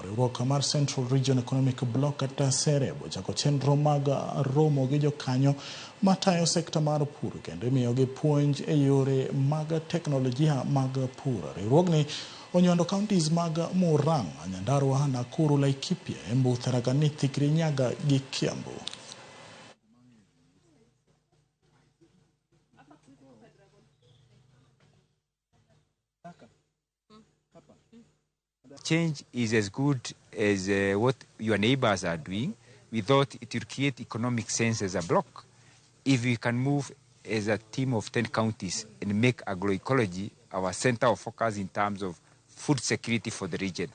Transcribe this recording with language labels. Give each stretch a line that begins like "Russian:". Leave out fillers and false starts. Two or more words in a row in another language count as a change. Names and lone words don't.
Luo (Kenya and Tanzania): Riwruok mar Central Region Economic Bloc kata Serebo chako chenro mag romo gi jokanyo matayo sekta mar pur kendo imiyogi puonj e yore mag teknolojia mag pur. Riwruogni onyondo counties mag Murang'a, Nyandarua, Nakuru, Laikipia, Embu, Tharaka Nithi, Kirinyaga gi Kiambu.
English: Change is as good as what your neighbors are doing. We thought it would create economic sense as a block if we can move as a team of 10 counties and make agroecology our center of focus in terms of food security for the region.